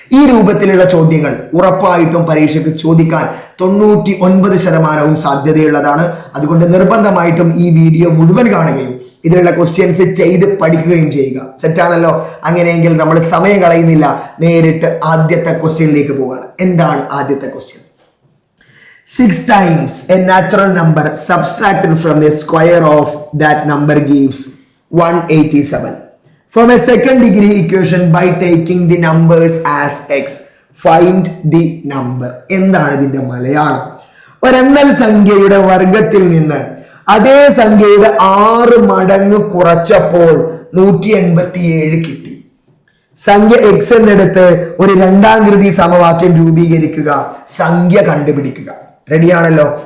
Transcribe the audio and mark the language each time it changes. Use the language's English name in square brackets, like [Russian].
[Malayalam] ഈ രൂപത്തിലുള്ള ചോദ്യങ്ങൾ ഉറപ്പായിട്ടും പരീക്ഷയ്ക്ക് ചോദിക്കാൻ 99% സാധ്യതയുള്ളതാണ്. അതുകൊണ്ട് നിർബന്ധമായിട്ടും ഈ വീഡിയോ മുഴുവൻ കാണുകയും ഇതിലുള്ള ക്വസ്റ്റ്യൻസ് ചെയ്ത് പഠിക്കുകയും ചെയ്യുക. സെറ്റാണല്ലോ? അങ്ങനെയെങ്കിൽ നമ്മൾ സമയം കളയുന്നില്ല, നേരിട്ട് ആദ്യത്തെ ക്വസ്റ്റ്യനിലേക്ക് പോവാണ്. എന്താണ് ആദ്യത്തെ question? [English] 6 times a natural number subtracted from the square of that number gives 187. From a second degree equation by taking the numbers as x, find the number. [Malayalam] എന്താണ് ഇതിന്റെ മലയാളം? ഒരെണ്ണൽ സംഖ്യയുടെ വർഗത്തിൽ നിന്ന് അതേ സംഖ്യയുടെ 6 മടങ്ങ് കുറച്ചപ്പോൾ 187 കിട്ടി. സംഖ്യ x എന്നെടുത്ത് ഒരു രണ്ടാകൃതി സമവാക്യം രൂപീകരിക്കുക, സംഖ്യ കണ്ടുപിടിക്കുക. റെഡിയാണല്ലോ?